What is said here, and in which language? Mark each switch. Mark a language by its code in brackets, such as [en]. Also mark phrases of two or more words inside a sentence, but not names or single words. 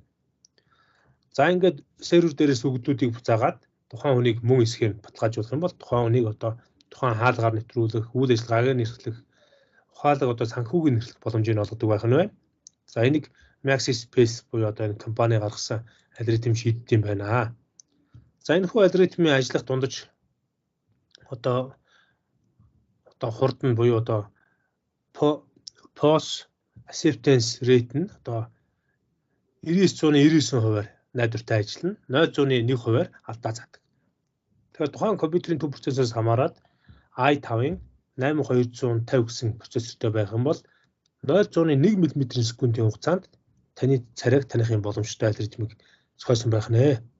[mn] За ингээд сервер дээрээс өгөгдлүүдийг буцаагаад тухайн хүнийг мөн эсгээр баталгаажуулах юм бол тухайн хүнийг одоо тухайн хаалгаар нэвтрүүлэх, үйл ажиллагааг нэршлэх, ухаалаг одоо санхүүгийн нэршлэх боломжийг олгодог байх нь байна. За энийг MaxSpace буюу одоо энэ компани гаргасан алгоритм шийддэг юм байна. За энэ хүү алгоритмын ажиллах дундаж одоо хурд нь буюу одоо [en] POS acceptance rate [mn] нь одоо 99.99% найдвартай ажиллана. 0.1% алдаа заадаг. Тэгэхээр тухайн компьютерийн төв процессороос хамаарат i5-ын 8250 гэсэн процессортой байх юм бол 0.1 м/с-ийн хугацаанд таны царайг таних юм боломжтой алгоритмыг зохиосон байх нэ.